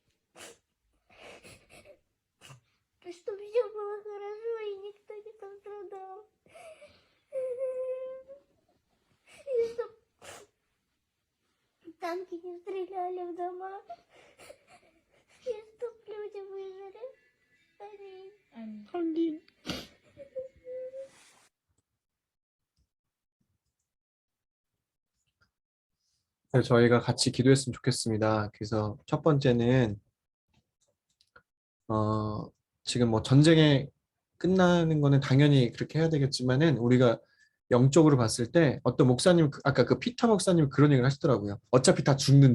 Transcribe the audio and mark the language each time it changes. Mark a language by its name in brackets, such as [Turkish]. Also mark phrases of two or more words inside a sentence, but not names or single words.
[Russian] Чтобы все было хорошо и никто не пострадал. И чтоб танки не стреляли в дома. И чтоб люди выжили. Аминь. [Korean] 한긴 저희가 같이 기도했으면 좋겠습니다. 그래서 첫 번째는 지금 뭐 전쟁에 끝나는 거는 당연히 그렇게 해야 되겠지만은 우리가 영적으로 봤을 때 어떤 목사님 아까 그 피터 목사님 그런 얘기를 하시더라고요.